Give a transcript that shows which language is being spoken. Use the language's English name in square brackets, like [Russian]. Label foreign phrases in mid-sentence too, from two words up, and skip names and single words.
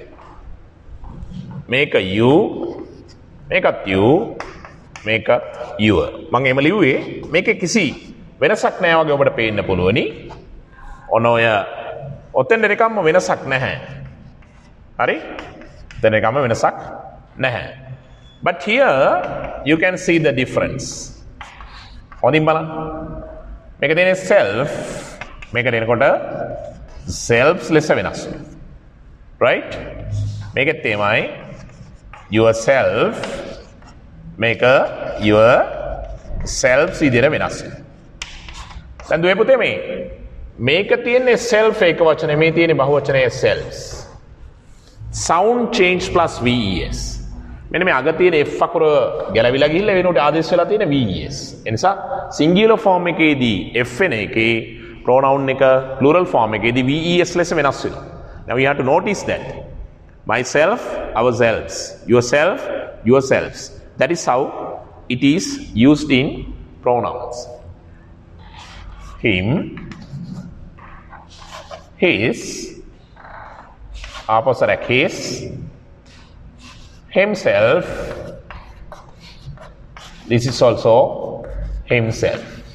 [Sinhala] මේක you, මේකත් you, මේකත් your. මම එහෙම ලිව්වේ මේකේ කිසි වෙනසක් නැහැ වගේ ඔබට පේන්න පුළුවනි. ඔන්න ඔය ඔතෙන් දෙකම වෙනසක් නැහැ. හරි? ඔතෙන් දෙකම වෙනසක් නැහැ. [English] But here you can see the difference. [Sinhala] හොඳින් බලන්න. මේක දෙන්නේ self, මේක දෙනකොට selves ලෙස වෙනස් වෙනවා. right? මේකෙත් තමයි yourself, මේක [English] your selves [Sinhala] විදිහට වෙනස් වෙනවා. දැන් දුවේ පුතේ මේක තියෙන්නේ self එක වචනේ, මේ තියෙන්නේ බහු වචනේ selves. [English] sound change plus ves. [Sinhala] මෙන්න මේ අග තියෙන F අකුර ගැලවිලා ගිහිල්ලා වෙනකොට ආදේශ වෙලා තියෙන VES. ඒ නිසා [English] singular form [Sinhala] එකේදී F වෙන එකේ pronoun එක [English] plural form [Sinhala] එකේදී VES ලෙස වෙනස් වෙනවා. [English] Now we have to notice that. Myself, ourselves. Yourself, yourselves. That is how it is used in pronouns. Him, his, opposite his, himself, this is also himself.